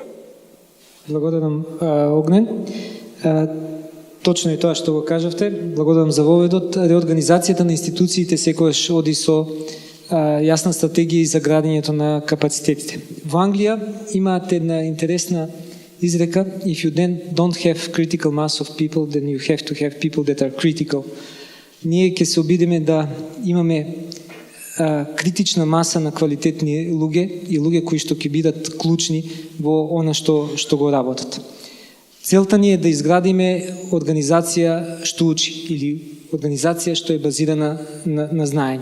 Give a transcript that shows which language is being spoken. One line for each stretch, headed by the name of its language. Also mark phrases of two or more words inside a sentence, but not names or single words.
Macedonian: Благодарам, Огнен. Точно и тоа што го кажавте. Благодарам за воведот. Реорганизацијата на институциите секогаш оди со јасна стратегија за градењето на капацитетите. Во Англија имаат една интересна изрека:
English: if you then don't have critical mass of people, then you have to have people that are critical.
Macedonian: Ние ќе се обидиме да имаме критична маса на квалитетни луѓе и луѓе кои што ќе бидат клучни во она што го работат. Целта ни е да изградиме организација што учи или организација што е базирана на знаење.